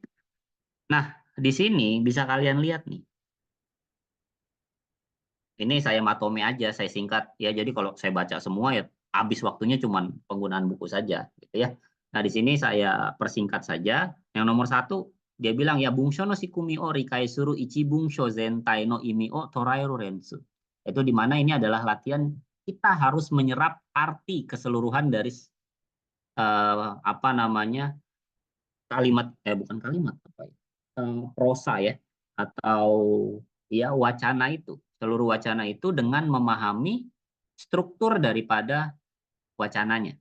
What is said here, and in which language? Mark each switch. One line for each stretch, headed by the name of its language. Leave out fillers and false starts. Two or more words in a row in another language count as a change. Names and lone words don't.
Indonesian: Nah, di sini bisa kalian lihat nih. Ini saya matome aja, saya singkat ya. Jadi kalau saya baca semua ya habis waktunya cuman penggunaan buku saja, gitu ya. Nah, di sini saya persingkat saja. Yang nomor 1, dia bilang ya
Japanese: 文章の仕組みを理解する 一 文章全体の意味を捉える練習.
Indonesian: Itu di mana ini adalah latihan kita harus menyerap arti keseluruhan dari apa namanya kalimat bukan kalimat apa ya prosa ya atau ya wacana itu seluruh wacana itu dengan memahami struktur daripada wacananya.